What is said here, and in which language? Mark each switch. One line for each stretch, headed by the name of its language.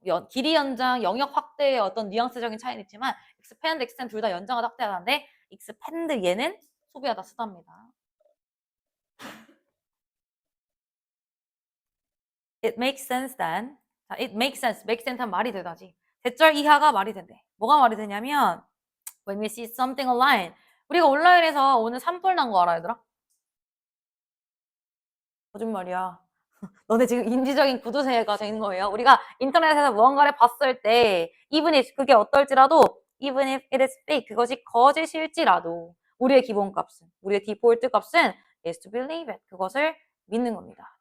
Korean: 길이 연장, 영역 확대의 어떤 뉘앙스적인 차이는 있지만 expand, extend 둘 다 연장하다, 확대하다인데 expand 얘는 소비하다, 쓰답니다.
English: It makes sense then. 자, it makes sense. make sense
Korean: 하면 말이 되다지. 대절 이하가 말이 된대. 뭐가 말이 되냐면
English: when we see something online.
Korean: 우리가 온라인에서 오늘 산불 난 거 알아, 얘들아? 거짓말이야. 너네 지금 인지적인 구두쇠가 되는 거예요. 우리가 인터넷에서 무언가를 봤을 때 even if 그게 어떨지라도
English: even if it is fake
Korean: 그것이 거짓일지라도 우리의 기본값은 우리의 디폴트 값은
English: is to believe it
Korean: 그것을 믿는 겁니다.